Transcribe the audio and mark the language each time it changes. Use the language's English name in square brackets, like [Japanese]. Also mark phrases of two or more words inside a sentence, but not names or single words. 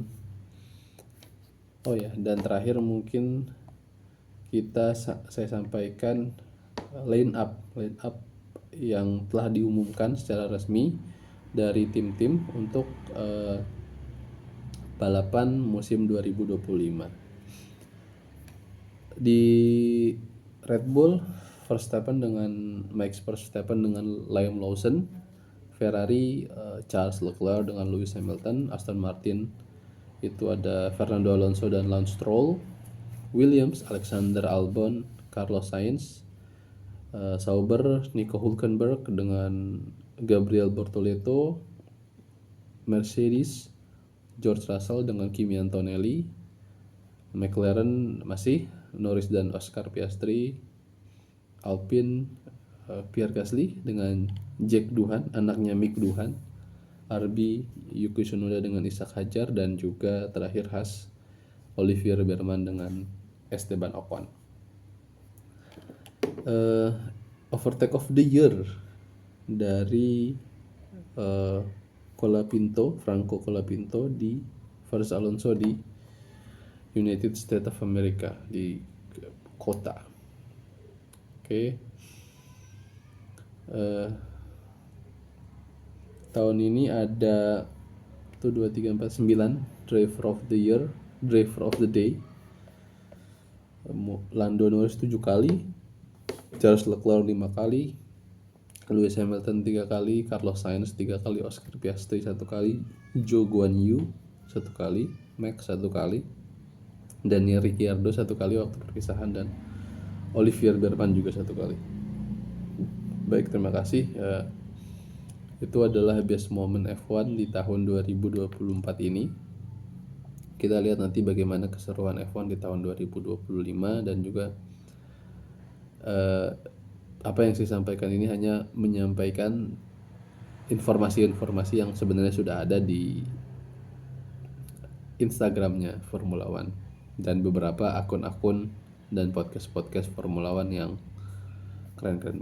[Indonesian] Oh ya, dan terakhir mungkin saya sampaikan [English] line up [Indonesian] yang telah diumumkan secara resmi dari tim-tim untuk balapan musim 2025. Di Red Bull, Max Verstappen dengan Liam Lawson. Ferrari, Charles Leclerc dengan Lewis Hamilton. Aston Martin itu ada Fernando Alonso dan Lance Stroll. Williams, Alexander Albon, Carlos Sainz. Sauber, Nico Hülkenberg dengan Gabriel Bortoleto. Mercedes, George Russell dengan Kimi Antonelli. McLaren masih Norris dan Oscar Piastri. Alpine, Pierre Gasly dengan Jack Doohan, anaknya Mick Doohan. RB, Yuki Tsunoda dengan Ishak Hajar, dan juga terakhir Haas, Olivier Berman dengan Esteban Ocon. [English] Overtake of the year [Indonesian] dari Franco Colapinto versus Alonso di United States of America di kota. Tahun ini ada 1, 2, 3, 4, 9 [English] driver of the day. [Indonesian] Lando Norris 7 kali, Charles Leclerc 5 kali, Lewis Hamilton 3 kali, Carlos Sainz 3 kali, Oscar Piastri 1 kali, Zhou Guanyu 1 kali, Max 1 kali, Daniel Ricciardo 1 kali waktu perpisahan, dan Olivier Berman juga 1 kali. Baik, terima kasih. Itu adalah [English] best moment [Indonesian] F1 di tahun 2024 ini. Kita lihat nanti bagaimana keseruan F1 di tahun 2025, dan juga apa yang saya sampaikan ini hanya menyampaikan informasi-informasi yang sebenarnya sudah ada di Instagramnya Formula One dan beberapa akun-akun dan podcast Formula One yang keren-keren banget.